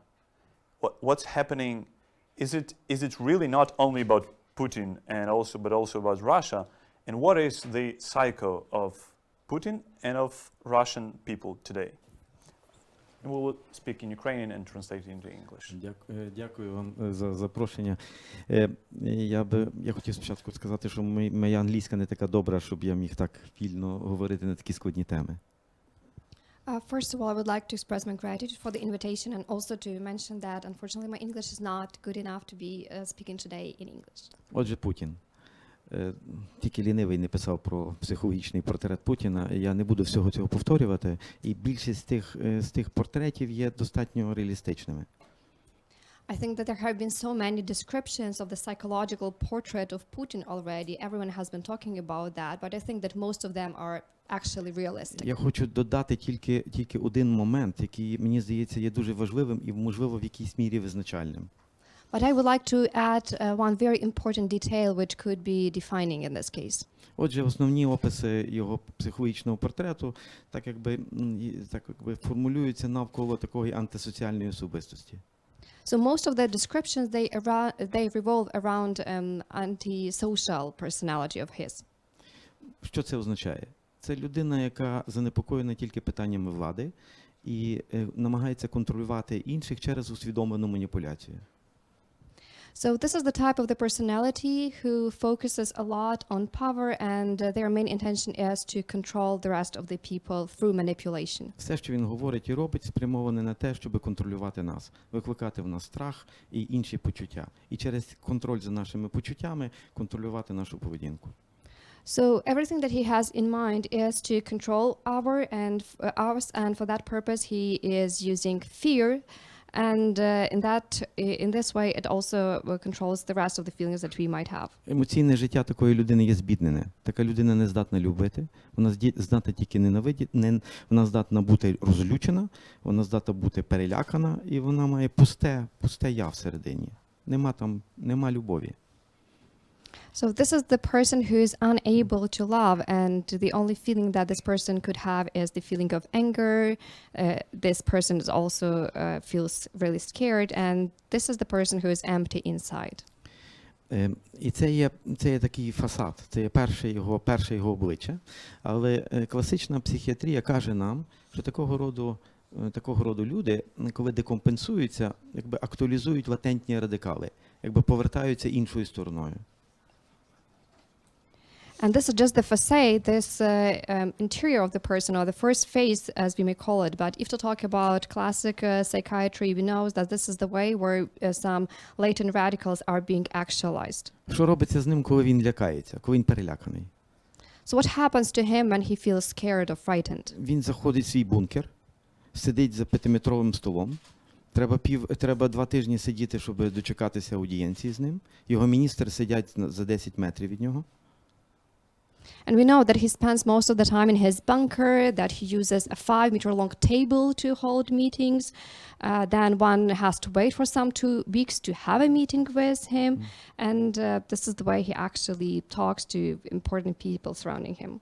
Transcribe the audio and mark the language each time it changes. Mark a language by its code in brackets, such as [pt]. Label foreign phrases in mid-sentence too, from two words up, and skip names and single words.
[en] What's happening? Is it really not only about Putin but also about Russia? And what is the psycho of Putin and of Russian people today? And we will speak in Ukrainian and translate it into English. [uk] Дякую вам за запрошення. Я хотів спочатку сказати, що моя англійська не така добра, щоб я міг так вільно говорити на такі складні теми. [en] First of all, I would like to express my gratitude for the invitation and also to mention that unfortunately my English is not good enough to be speaking today in English. [uk] Отже, Путін. Тільки лінивий не писав про психологічний портрет Путіна. Я не буду всього цього повторювати. І більшість з тих портретів є достатньо реалістичними. [en] I think that there have been so many descriptions of the psychological portrait of Putin already. Everyone has been talking about that, but I think that most of them are actually realistic. [uk] Я хочу додати тільки один момент, який, мені здається, є дуже важливим і, можливо, в якійсь мірі визначальним. [en] But I would like to add one very important detail which could be defining in this case. [uk] Отже, основні описи його психологічного портрету так якби формулюються навколо такої антисоціальної особистості. [en] So most of the descriptions they revolve around anti-social personality of his. [uk] Що це означає? Це людина, яка занепокоєна тільки питаннями влади і намагається контролювати інших через усвідомлену маніпуляцію. [en] So this is the type of the personality who focuses a lot on power, and their main intention is to control the rest of the people through manipulation. [uk] Все, що він говорить і робить, спрямоване на те, щоб контролювати нас, викликати в нас страх і інші почуття. І через контроль за нашими почуттями контролювати нашу поведінку. [en] So everything that he has in mind is to control ours, and for that purpose he is using fear. And in this way, it also controls the rest of the feelings that we might have. [uk] Емоційне життя такої людини є збіднене. Така людина не здатна любити, вона здатна тільки ненавидіти, вона здатна бути розлючена, вона здатна бути перелякана, і вона має пусте я всередині. Нема любові. [en] So this is the person who is unable to love, and the only feeling that this person could have is the feeling of anger. This person is also feels really scared, and this is the person who is empty inside. [uk] І це є такий фасад, це є перше його обличчя. Але класична психіатрія каже нам, що такого роду люди, коли декомпенсуються, якби актуалізують латентні радикали, якби повертаються іншою стороною. [en] And this is just the facade, this interior of the person, or the first phase, as we may call it. But if to talk about classic psychiatry, we know that this is the way where some latent radicals are being actualized. [uk] Що робиться з ним, коли він лякається, коли він переляканий? [en] So what happens to him when he feels scared or frightened? [uk] Він заходить в свій бункер, сидить за 5-метровим столом. Треба 2 тижні сидіти, щоб дочекатися аудієнції з ним. Його міністри сидять за 10 метрів від нього. [en] And we know that he spends most of the time in his bunker, that he uses a 5-meter-long table to hold meetings. Then one has to wait for some 2 weeks to have a meeting with him. And this is the way he actually talks to important people surrounding him.